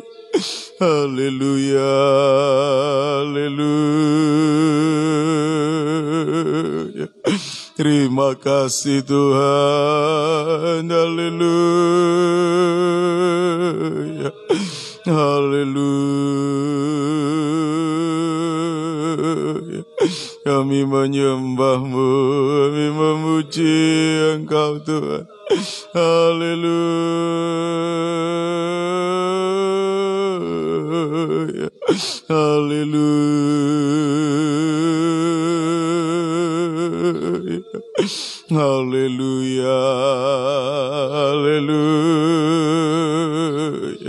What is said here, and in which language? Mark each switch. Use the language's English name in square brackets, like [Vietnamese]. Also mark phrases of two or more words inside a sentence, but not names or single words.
[Indonesian] Haleluya. Haleluya. Terima kasih Tuhan. Haleluya. Haleluya. Kami menyembah-Mu, kami memuji Engkau Tuhan. Haleluya. Haleluya. Haleluya. Haleluya.